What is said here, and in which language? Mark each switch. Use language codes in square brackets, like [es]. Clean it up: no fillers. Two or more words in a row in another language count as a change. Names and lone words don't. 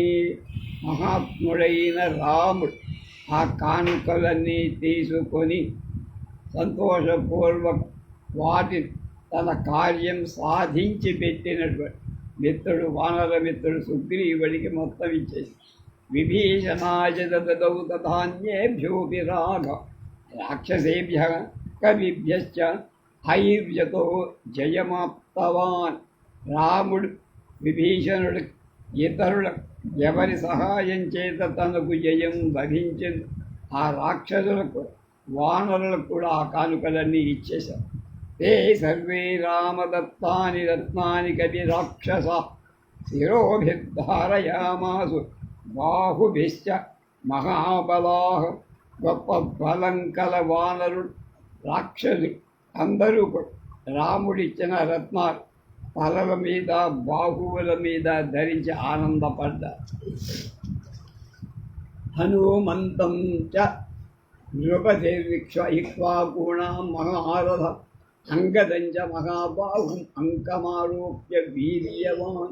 [te] మహాత్ముడైన రాముడు ఆ కానుకలన్నీ తీసుకొని సంతోషపూర్వక వాటిని తన కార్యం సాధించి పెట్టినటువంటి మిత్రుడు, వానర మిత్రుడు సుగ్రీవుడికి మొత్తం ఇచ్చేసి [sa] విభీషణాయ దదౌ తథాన్యేభ్యోపి రాఘ రాక్షసేభ్య కవిభ్యశ్చ ఐర్యతో జయమాప్తవాన్. [te] రాముడు విభీషణుడు ఇతరుల ఎవరి సహాయం చేత తనకు జయం లభించింది ఆ రాక్షసులకు, వానరులకు కూడా ఆ కానుకలన్నీ ఇచ్చేశారు. [sa] ते सर्वे रामदत्तानि रत्नानि कवि राक्षस शिरोभिर्धारयामासु बाहुभिश्च महाबलाः. [te] గొప్ప బలం కల వానరుడు, రాక్షసుడు అందరూ కూడా రాముడిచ్చిన రత్నాలు తలల మీద, బాహువుల మీద ధరించి ఆనందపడ్డారు. [sa] హనుమంతం చ నృపతిర్విక్ష్వాకూణాం మహారథ అంగదంచ మహాబాహుం అంకమారోప్య వీర్యవాన్.